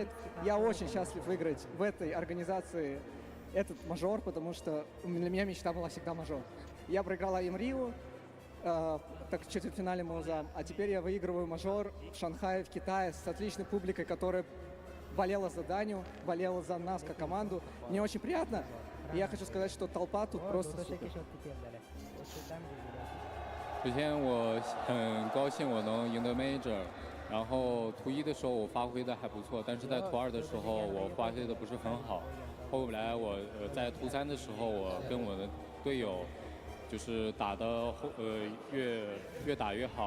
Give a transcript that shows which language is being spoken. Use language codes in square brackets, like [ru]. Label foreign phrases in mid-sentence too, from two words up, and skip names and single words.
[ru] Я очень счастлив выиграть в этой организации этот мажор, потому что для меня мечта была всегда мажор. Я проиграл АИМ Рио, так в четвертьфинале мы узам, а теперь я выигрываю мажор в Шанхае, в Китае, с отличной публикой, которая болела за Даню, болела за нас как команду. Мне очень приятно. И я хочу сказать, что толпа тут просто супер. [zh] 首先，我很高兴我能赢得 Major， 然后图1的时候我发挥的还不错，但是在图2的时候我发挥的不是很好。后来我在图3的时候，我跟我的队友就是打的越打越好。